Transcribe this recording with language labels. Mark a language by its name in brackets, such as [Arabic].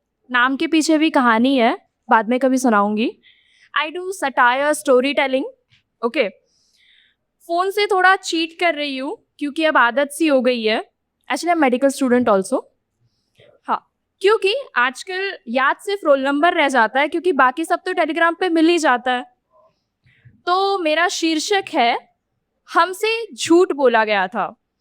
[Hindi] नाम के पीछे भी कहानी है, बाद में कभी सुनाऊंगी। [English] I do satire storytelling. Okay. [Hindi] Phone से थोड़ा चीट कर रही हूँ क्योंकि अब आदत सी हो गई है। Actually medical student also. हाँ, क्योंकि आजकल याद सिर्फ रोल नंबर रह जाता है, क्योंकि बाकी सब तो टेलीग्राम पे मिल ही जाता है। तो मेरा शीर्षक है, हमसे झूठ बोला गया था।